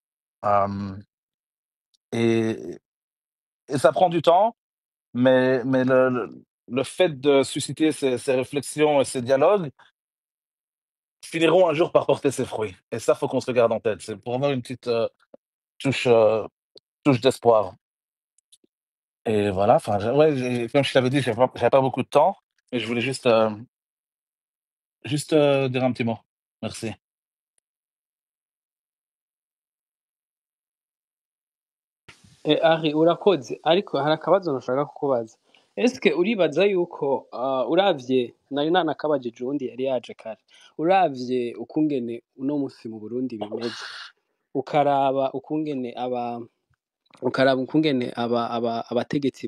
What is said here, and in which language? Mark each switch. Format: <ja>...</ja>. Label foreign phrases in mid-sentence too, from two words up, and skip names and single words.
<fr>Et ça prend du temps, mais le fait de susciter ces réflexions et ces dialogues, finiront un jour par porter ses fruits. Et ça, faut qu'on se le garde en tête. C'est pour avoir une petite touche, touche d'espoir. Et voilà, enfin, ouais, comme je t'avais dit, j'avais pas beaucoup de temps, mais je voulais juste dire un petit mot. Merci.</fr> <rn>Ari urakoze ariko hari akabazo nashaka kukubaza eske uribaza yuko uravye nari nanakabajije uwundi yari yaje kare uravye ukungene uno musi mu Burundi bimeze ukaraba ukungene abategetsi</rn>